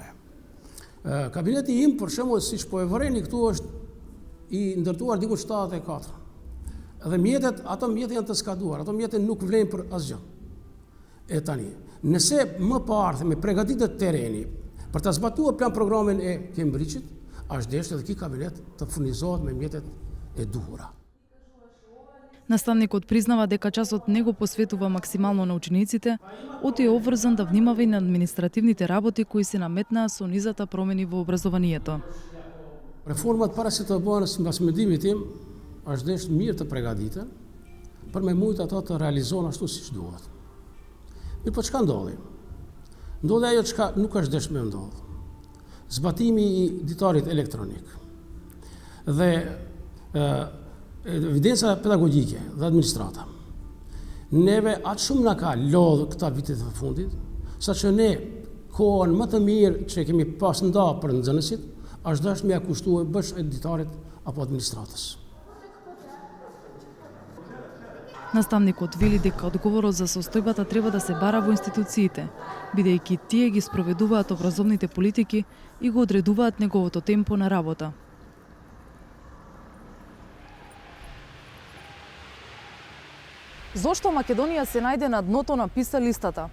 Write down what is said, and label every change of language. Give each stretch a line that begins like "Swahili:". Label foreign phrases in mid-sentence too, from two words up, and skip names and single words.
Albanian: Kabineti im, për shembull, siç po e vëreni këtu, është i ndërtuar diku 74. Dhe mjetet, ato mjete janë të skaduar, ato mjete nuk vlen për asgjë. E tani, nëse më parë me përgatitet tereni për të zbatuar plan programin e Cambridge-it, është deshtë edhe ky kabinet të furnizohet me mjetet e duhura.
Macedonian: Наставникот признава дека часот не го посветува максимално на учениците, оти е обврзан да внимава и на административните работи кои се наметнаа со низата промени во образованието.
Albanian: Реформат para se të bëhen mbas mendimit tim, është deshtë mirë të përgatitur për me mujt ato të realizohen ashtu siç duhet. Mirë, po çka ndodhi? Ndodhi ajo çka nuk është deshtë me ndodh. Zbatimi i ditarit elektronik dhe evidenca pedagogjike dhe administrata. Neve atë shumë na ka lodhur këta vitet të fundit, saqë ne kohën më të mirë që kemi pas nda për nxënësit, është dashur me ia kushtuar bësh editarit apo administratës.
Macedonian: Наставникот вели дека одговорот за состојбата треба да се бара во институциите, бидејќи тие ги спроведуваат образовните политики и го одредуваат неговото темпо на работа. Зошто Македонија се најде на дното на PISA листата?